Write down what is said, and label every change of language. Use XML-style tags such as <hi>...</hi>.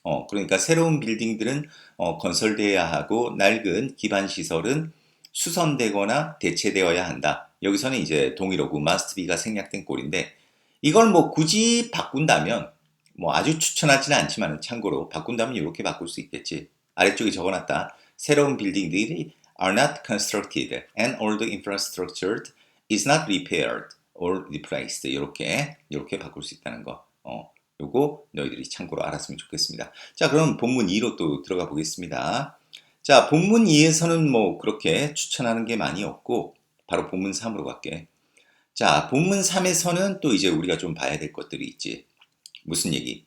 <ko>그러니까 새로운 빌딩들은 건설되어야 하고 낡은 기반 시설은 수선되거나 대체되어야 한다. 여기서는 이제 동일어구 must be가 생략된 꼴인데 이걸 뭐 굳이 바꾼다면 뭐 아주 추천하지는 않지만 참고로 바꾼다면 이렇게 바꿀 수 있겠지. 아래쪽에 적어놨다. 새로운 빌딩들이</ko> <en>are not constructed and old infrastructure is not repaired or replaced.</en> <ko>이렇게 바꿀 수 있다는 거. 요거 너희들이 참고로 알았으면 좋겠습니다. 자, 그럼 본문 2로 또 들어가 보겠습니다. 자, 본문 2에서는 뭐 그렇게 추천하는 게 많이 없고 바로 본문 3으로 갈게. 자, 본문 3에서는 또 이제 우리가 좀 봐야 될 것들이 있지. 무슨 얘기?</ko>